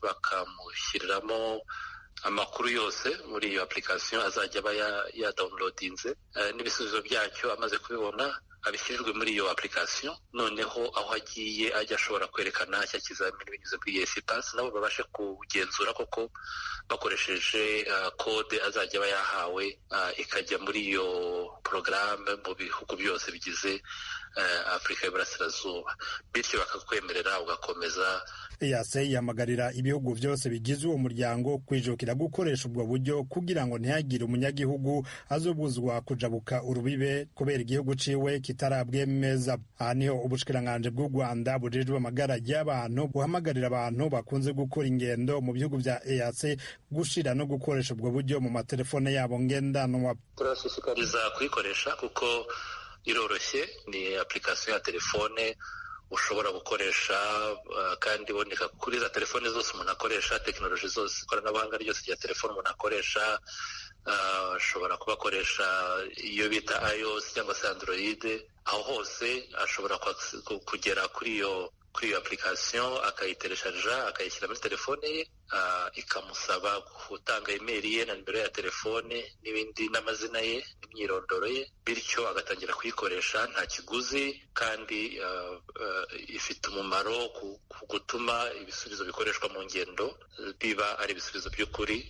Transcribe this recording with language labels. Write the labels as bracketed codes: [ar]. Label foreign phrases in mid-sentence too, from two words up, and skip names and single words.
[rw] bakamushyiriramo amakuru yose muri iyo application, azajya aba downloadinze n'ibisubizo byacyo, amaze kubibona abishyirirwe muri iyo application, noneho aho agiye ajya ashobora kwerekana cya kizamini binyuze kuri EAC pass, nabo babashe kugenzura koko bakoresheje kode azajya aba yahawe, ikajya muri iyo porogaramu mu bihugu byose bigize Afurika y'Iburasirazuba, bityo bakakwemerera ugakomeza. [rn] EAC yamagarira ibihugu byose bigize uwo muryango kwijukira gukoresha ubwo buryo kugira ngo ntihagire umunyagihugu azobuzwa kujabuka urubibe kubera igihugu ciwe kitarabwemeza. Aha niho ubushikiranganji bw'u Rwanda bujejwe amagara y'abantu buhamagarira abantu bakunze gukora ingendo mu bihugu bya EAC gushira no gukoresha ubwo buryo mu matelefone yabo ngendanwa. [rw] Turashishikariza kuyikoresha kuko iroroshye, ni application ya telefone ushobora gukoresha kandi iboneka kuri za telefone zose umuntu akoresha, tekinoloji zose, ikoranabuhanga ryose rya telefone umuntu akoresha. Ashobora kubakoresha iyo bita iOS cyangwa se Android, aho hose ashobora kugera kuri iyo application akayitereshaja, akayishyira muri telefone ye, ikamusaba gutanga email ye na nimero ya telefone n'ibindi n'amazina ye n'imyirondoro ye, bityo agatangira kuyikoresha nta kiguzi, kandi ifite umumaro ku gutuma ibisubizo bikoreshwa mu ngendo biba ari ibisubizo by'ukuri.